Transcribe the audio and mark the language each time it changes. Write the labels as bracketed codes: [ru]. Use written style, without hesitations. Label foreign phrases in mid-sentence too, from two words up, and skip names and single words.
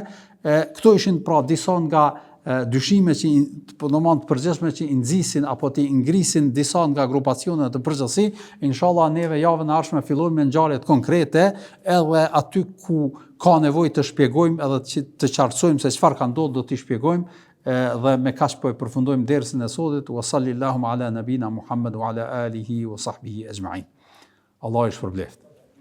[sq] Këto ishin pra disa nga dyshime që domosdoshmë të përgjithshme që i nxisin apo të ngrisin disa nga grupacionet të përgjithësi. Inshallah neve javën e ardhshme fillojmë me ngjarje konkrete, edhe aty ku ka nevojë të shpjegojmë edhe të qartësojmë se çfarë ka ndodhur do t'i shpjegojmë, dhe me kaq po e përfundojmë dersin e sotit. [ar] وصلى الله على نبينا محمد وعلى آله وصحبه أجمعين. [sq] Allah i shpërbleft.